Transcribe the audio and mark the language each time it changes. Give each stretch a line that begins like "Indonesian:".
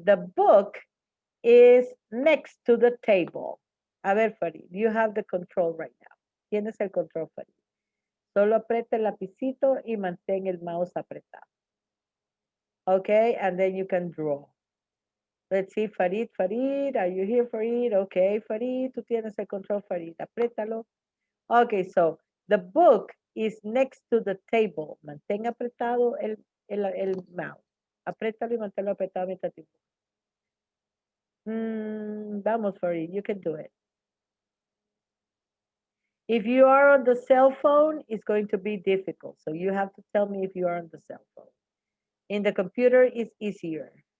English: The book is next to the table.
Spanish: A ver,
English: Farid, you have the control right now.
Spanish: Tienes el control, Farid. Solo aprieta el lapicito y mantén el mouse apretado.
English: Okay, and then you can draw. Let's see, Farid, Farid, are you here, Farid? Okay, Farid,
Spanish: tú tienes el control, Farid. Apriétalo.
English: Okay, so the book is next to the table.
Spanish: Mantén apretado el mouse. Apriétalo y manténlo apretado mientras dibujas.
English: Vamos, Farid, you can do it. If you are on the cell phone, it's going to be difficult. So you have to tell me if you are on the cell phone. In the computer, it's easier.